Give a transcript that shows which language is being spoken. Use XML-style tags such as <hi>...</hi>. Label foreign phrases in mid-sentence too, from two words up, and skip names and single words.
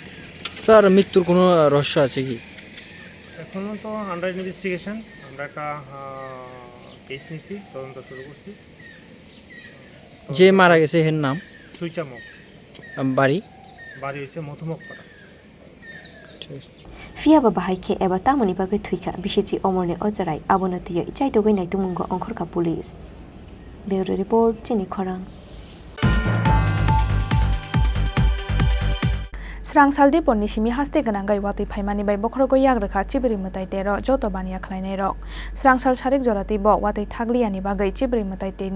<bn>স্যার মৃত্যুর কোনো রহস্য আছে কি এখনও তো</bn> <en>under investigation</en> <bn>আমরা একটা কেস নিছি তদন্ত শুরু করছি যে মারা গেছে এর নাম সুইচামক বাড়ি হয়েছে মধুমক পাড়া</bn> <trp>Fiaba bahaike eba tamoni bagai thuika bishichi omorne ojarai abonatiye chaitogoi naitumungo ongkhorka police</trp> <en>Bureau report</en> <trp>Chini Khorang Srang saldi ponni simi haste ganangai wati phaimani bai bokhrogo yagrekha chibri mutai tero joto bania khlainai rok Srang sal sarik jorati bo wati thagliani bagai chibri mutai te</trp>